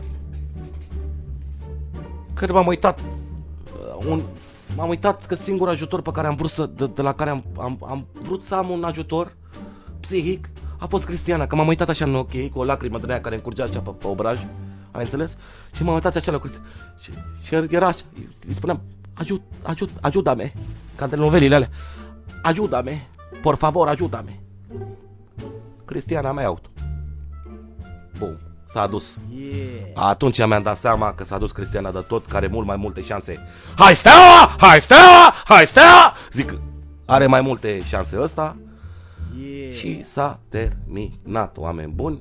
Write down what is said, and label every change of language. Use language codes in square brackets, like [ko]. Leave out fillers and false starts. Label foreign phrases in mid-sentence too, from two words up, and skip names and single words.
[ro] Cred că m-am uitat că singurul ajutor pe care am vrut de la care am vrut să am un ajutor psihic a fost Cristiana, că m-am uitat așa în ochi, cu o lacrimă din aia care îmi curgea așa pe obraj, ai înțeles? Și m-am uitat așa la Cristiana și era așa, îi spuneam, ajuda-me, ca în telenovelile alea, [pt] ajuda-me, por favor, ajuda-me. [ro] Cristiana mea auto. Bun, s-a dus. Atunci mi-am dat seama că s-a dus Cristiana de tot, care are mult mai multe șanse. Hai Steaua! Hai Steaua! Hai Steaua! Zic, are mai multe șanse ăsta. Și s-a terminat, oameni buni.